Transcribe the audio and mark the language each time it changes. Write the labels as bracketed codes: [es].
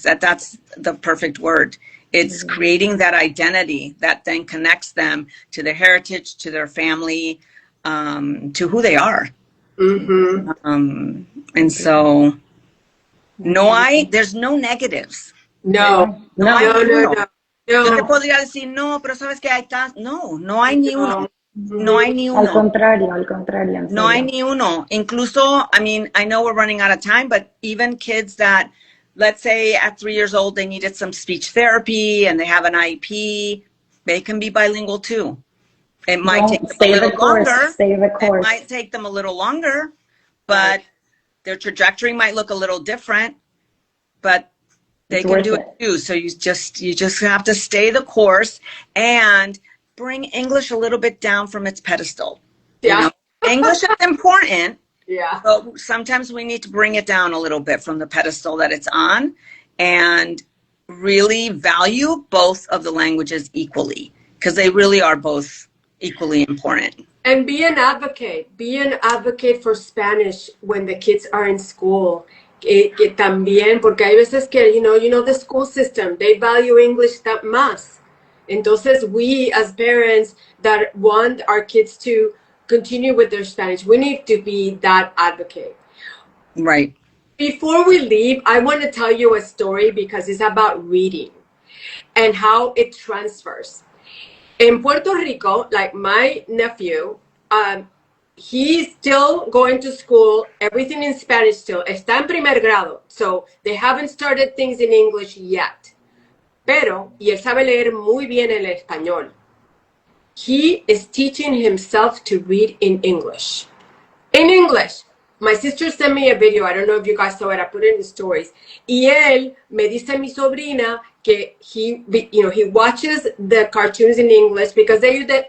[en] That's the perfect word. It's creating that identity that then connects them to their heritage, to their family, to who they are. And so there's no negatives. No. [es] Yo te podría decir, no, pero sabes que hay no hay ni uno. No hay ni uno. Al contrario. No hay ni uno. Incluso, [en] I know we're running out of time, but even kids that, let's say at 3 years old, they needed some speech therapy and they have an IEP, they can be bilingual too. It might take them a little longer. It might take them a little longer, but their trajectory might look a little different, but they can do it too. So you just have to stay the course and bring English a little bit down from its pedestal. Yeah. English is important. Yeah. But sometimes we need to bring it down a little bit from the pedestal that it's on and really value both of the languages equally, because they really are both equally important. And be an advocate. Be an advocate for Spanish when the kids are in school. [es] Que también, porque hay veces que, [en] the school system, they value English that [es] más. Entonces, [en] we as parents that want our kids to continue with their Spanish, we need to be that advocate. Right. Before we leave, I want to tell you a story because it's about reading and how it transfers. In Puerto Rico, like my nephew, he's still going to school, everything in Spanish still. [es] Está en primer grado, [en] so they haven't started things in English yet. [es] Pero, y él sabe leer muy bien el español. [en] He is teaching himself to read in English. In English. My sister sent me a video. I don't know if you guys saw it. I put it in the stories. [es] Y él me dice mi sobrina que [en] he watches the cartoons in English because they do it.